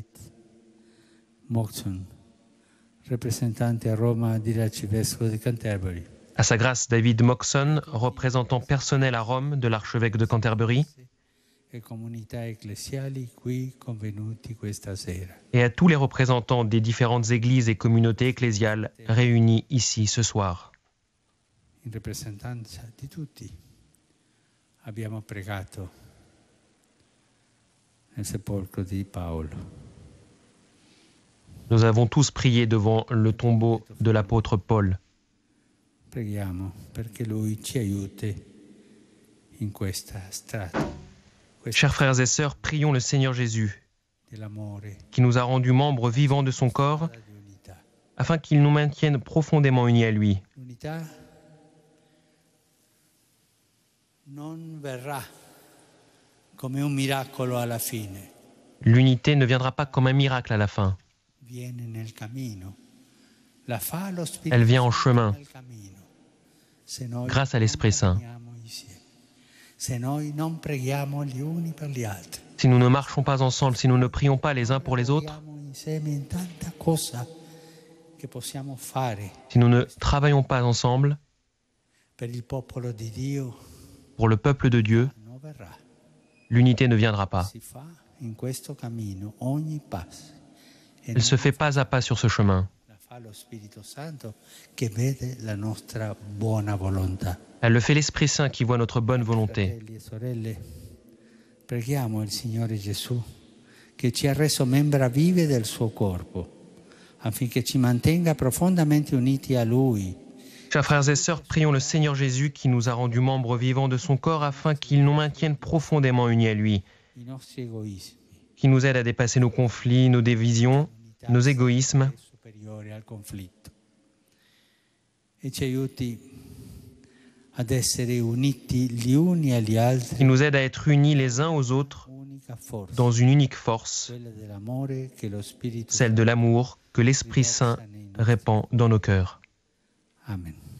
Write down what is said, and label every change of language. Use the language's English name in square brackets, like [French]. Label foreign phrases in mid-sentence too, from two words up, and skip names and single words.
[French] à sa grâce David Moxon, représentant personnel à Rome de l'archevêque de Canterbury, et à tous les représentants des différentes églises et communautés ecclésiales réunis ici ce soir. [Italian] In rappresentanza di tutti abbiamo pregato nel sepolcro di Paolo. [French] Nous avons tous prié devant le tombeau de l'apôtre Paul. [Italian] Preghiamo perché Lui ci aiuti in questa strada. [French] Chers frères et sœurs, prions le Seigneur Jésus, [Italian] Dell'amore, [French] qui nous a rendus membres vivants de son corps, [Italian] strada di unità. [French] afin qu'il nous maintienne profondément unis à lui. [Italian] L'unità non verrà come un miracolo alla fine, [French] L'unité ne viendra pas comme un miracle à la fin. [Italian] viene nel cammino. La fa lo Spirito [French] Elle vient en [Italian] Santo [French] chemin, [Italian] nel cammino. Se noi [French] grâce à [Italian] non [French] l'Esprit Saint. [Italian] camminiamo insieme, se noi non preghiamo gli uni per gli altri, [French] Si nous ne marchons pas ensemble, si nous ne prions pas les uns pour les autres, [Italian] lavoriamo insieme in tanta cosa che possiamo fare [French] si nous ne travaillons pas ensemble [Italian] per il popolo di Dio, [French] pour le peuple de Dieu, [Italian] non verrà. [French] l'unité ne viendra pas. [Italian] Si fa in questo cammino ogni passo. E [French] Elle se fait pas à pas sur ce chemin. [Italian] la fa lo Spirito Santo che vede la nostra buona volontà. [French] Elle le fait l'Esprit Saint qui voit notre bonne volonté. [Italian] Fratelli e sorelle, preghiamo il Signore Gesù che ci ha reso membra vive del suo corpo, affinché ci mantenga profondamente uniti a Lui. [French] Chers frères et sœurs, prions le Seigneur Jésus qui nous a rendus membres vivants de son corps afin qu'il nous maintienne profondément unis à lui, [Italian] I nostri egoismi, [French] qui nous aide à dépasser nos conflits, nos divisions, nos égoïsmes, [Italian] è superiore al conflitto, e ci aiuti ad essere uniti gli uni agli [French] qui [Italian] altri, [French] nous aide à être unis les uns aux autres [Italian] unica forza, [French] dans une unique force, [Italian] quella dell'amore che lo Spirito [French] celle de l'amour que l'Esprit Saint répand dans nos cœurs. Amen.